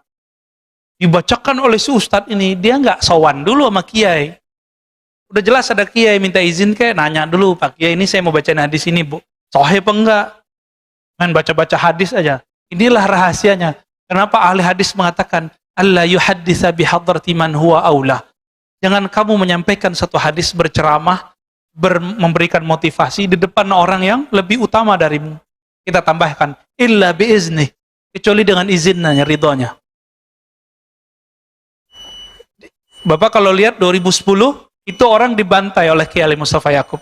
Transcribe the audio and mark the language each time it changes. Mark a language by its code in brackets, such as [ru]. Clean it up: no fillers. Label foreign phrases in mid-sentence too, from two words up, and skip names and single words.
[id] Dibacakan oleh si ustadz ini, dia nggak sowan dulu sama kiai. Udah jelas ada kiai minta izin kayak nanya dulu, Pak Kiai ini saya mau bacain hadis ini, Bu. Sahih apa enggak? Main baca-baca hadis aja. Inilah rahasianya. Kenapa ahli hadis mengatakan [ar] ألا يحدث بحضرة من هو أولى. [id] Jangan kamu menyampaikan satu hadis berceramah, memberikan motivasi di depan orang yang lebih utama darimu. Kita tambahkan [ar] إلا بإذن, [id] kecuali dengan izinnya, ridhonya. Bapak kalau lihat 2010 itu orang dibantai oleh Kiai Mustafa Yakub.